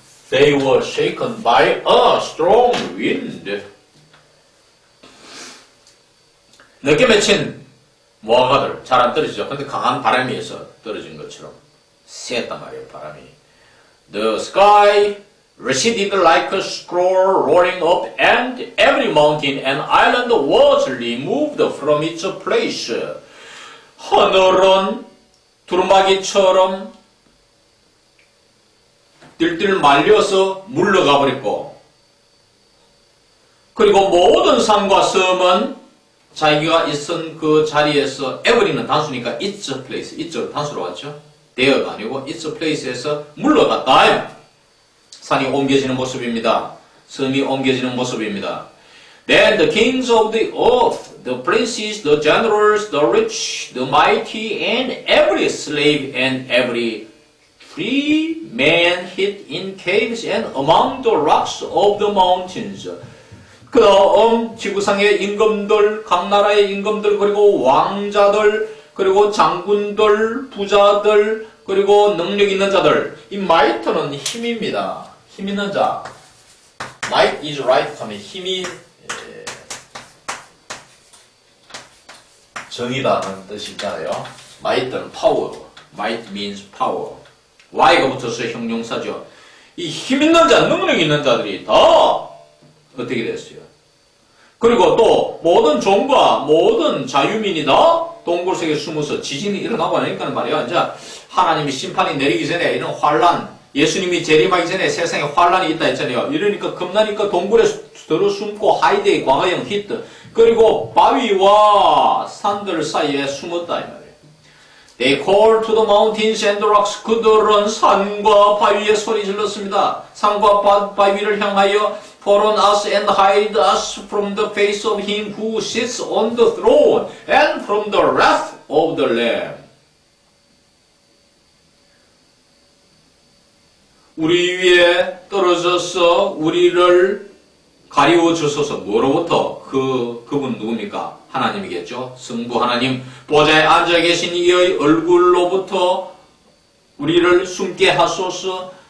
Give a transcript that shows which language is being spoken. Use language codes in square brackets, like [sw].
[en] They were shaken by a strong wind. [ko] 늦게 맺힌 무화과들 잘 안 떨어지죠. 근데 강한 바람에 의해서 떨어진 것처럼 쎄했단 말이에요, 바람이. [en] The sky receded like a scroll rolling up, and every mountain and island was removed from its place. [ko] 하늘은 두루마기처럼 뜰뜰 말려서 물러가 버렸고, 그리고 모든 산과 섬은 자기가 있은 그 자리에서 every는 단수니까 its place, its 단수로 왔죠. there가 아니고 its place에서 물러갔다. 산이 옮겨지는 모습입니다. 섬이 옮겨지는 모습입니다. [en] Then the kings of the earth, the princes, the generals, the rich, the mighty, and every slave and every free man hid in caves and among the rocks of the mountains. [ko] 그 다음 지구상의 임금들, 각 나라의 임금들, 그리고 왕자들, 그리고 장군들, 부자들, 그리고 능력 있는 자들. 이 might는 힘입니다. 힘 있는 자. [en] might is right [ko] 하면 힘이 정의다는 뜻이잖아요. might는 power. [en] might means power. [ko] y가 붙어서 형용사죠. 이 힘 있는 자, 능력 있는 자들이 다 어떻게 됐어요? 그리고 또 모든 종과 모든 자유민이 다 동굴 속에 숨어서 지진이 일어나고 나니까 말이야. 이제 하나님이 심판이 내리기 전에 이런 환란, 예수님이 재림하기 전에 세상에 환란이 있다 했잖아요. 이러니까 겁나니까 동굴에 들어 숨고 하이데이 과거형 히트, 그리고 바위와 산들 사이에 숨었다 이 말이에요. [en] They called to the mountains and the rocks. [ko] 그들은 산과 바위에 소리 질렀습니다. 산과 바위를 향하여 [en] fall on us and hide us from the face of him who sits on the throne and from the wrath of the Lamb. [ko] 우리 위에 떨어져서 우리를 가리워 주소서. 뭐로부터? 그분 누굽니까? 하나님이겠죠. 성부 하나님 보좌에 앉아 계신 이의 얼굴로부터 우리를 숨게 하소서.